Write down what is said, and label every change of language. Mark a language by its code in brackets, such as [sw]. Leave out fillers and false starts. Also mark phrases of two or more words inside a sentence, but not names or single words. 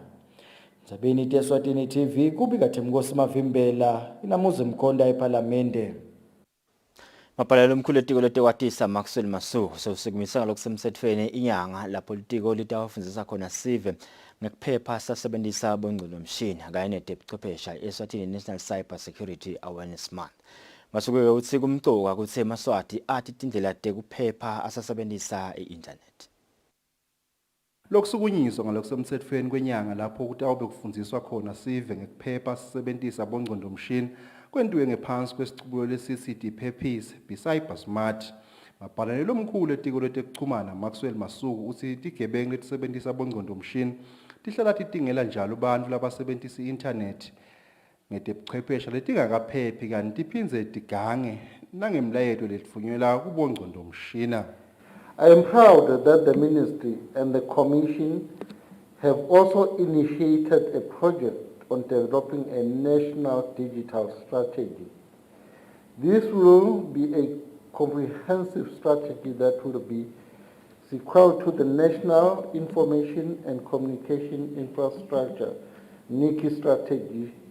[ss] Ndzabeni Eswatini TV kubika Themkosi Mavimbela inamuze mkhonda eParliamente. Mapalelo omkhulu etiko letekwatisa Maxwell Masuku sewusikumisa ngalokusemthethweni inyanga lapho litiko litawufundisa khona sive ngekuphepha sasebenzisa bongcondvomshini kanye netebuchwephesha Eswatini National Cyber Security Awareness Month. Masuku uthi kumcoka kuthe eMaswati athi tindlela tekuphepha asasebenzisa i-internet. Lokusukunyiswa ngalokusemthethweni kwenyanga lapho kutawube kufundiswa khona sive ngekuphepha sisebenzisa bongcondvomshini kwentuwe ngephansi kwesicubulo lesithi Purpose Cyber Smart. Mapalelo omkhulu etiko letekuchumana Maxwell Masuku uthi tigebengu letisebenzisa bongcondvomshini tihlala titingela njalo bantfu labasebenzisa i-internet ngetebuchwephesha letingakaphephi kanti tiphindze tigange nangemlayeto letfunyelwa kubongcondvomshina. [en] I am proud that the Ministry and the Commission have also initiated a project on developing a national digital strategy. This will be a comprehensive strategy that will be sequel to the National Information and Communication Infrastructure NICI strategy,